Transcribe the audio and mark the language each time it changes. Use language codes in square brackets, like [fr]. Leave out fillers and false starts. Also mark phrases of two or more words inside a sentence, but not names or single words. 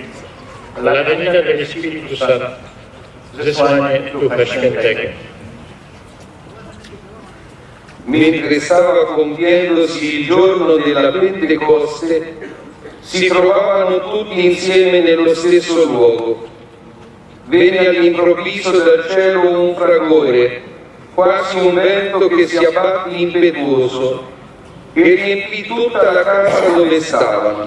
[es] La venida del Espírito Santo, [pl] zesłanie Ducha Świętego. [it] Mentre stava compiendosi il giorno della Pentecoste, si trovavano tutti insieme nello stesso luogo. Venne all'improvviso dal cielo un fragore, quasi un vento che si abbatte impetuoso, e riempì tutta la casa dove stavano.